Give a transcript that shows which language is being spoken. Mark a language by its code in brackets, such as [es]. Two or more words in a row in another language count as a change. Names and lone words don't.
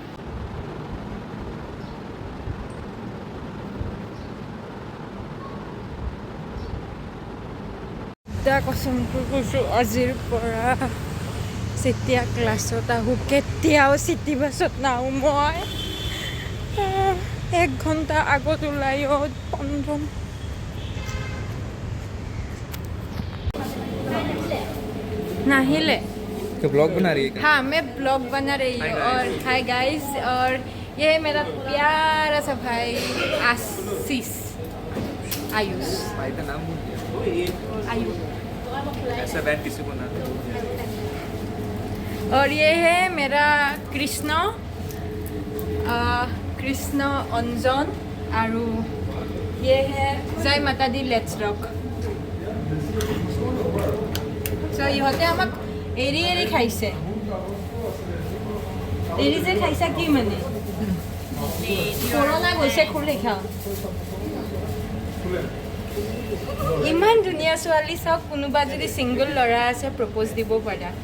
[as] কচমকৈ কৈছোঁ, আজিৰ পৰা যেতিয়া ক্লাছত আহোঁ কেতিয়াও চিটি বাছত নাহোঁ। মই 1 ঘণ্টা আগত ওলাই नाहिले [hi] तो ब्लॉग बना रही है क्या? हाँ, मैं ब्लॉग बना रही हूँ। और [en] hi guys, [hi] और ये है मेरा प्यारा सा भाई आयुष। भाई का नाम भूल गया। आयुष। ऐसा बैन किसी को ना दे। और ये है मेरा कृष्ण अंजन। और ये है जय माता दी [en] let's rock. [as] So ইহঁতে আমাক এৰি খাইছে। এৰি যে খাইছা কি মানে? কৰোণা গৈছে খুলি খাওঁ। ইমান ধুনীয়া ছোৱালী, চাওক, কোনোবা যদি ছিংগল ল'ৰা আছে প্ৰপ'জ দিব পাৰা।